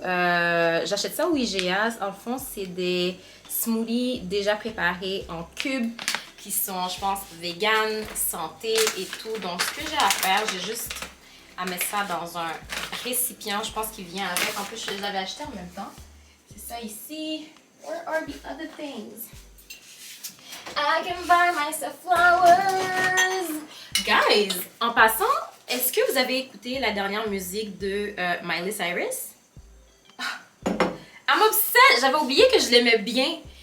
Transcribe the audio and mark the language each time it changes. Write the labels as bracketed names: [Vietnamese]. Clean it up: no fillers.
[French] J'achète ça au IGA. En fond, c'est des smoothies déjà préparés en cubes qui sont, je pense, vegan, santé et tout. Donc, ce que j'ai à faire, j'ai juste à mettre ça dans un récipient. Je pense qu'il vient avec. En plus, je les avais achetés en même temps. C'est ça ici. [English] Where are the other things? I can buy myself flowers. [French] Guys, en passant, est-ce que vous avez écouté la dernière musique de Miley Cyrus? [English] I'm obsessed! [French] J'avais oublié que je l'aimais bien.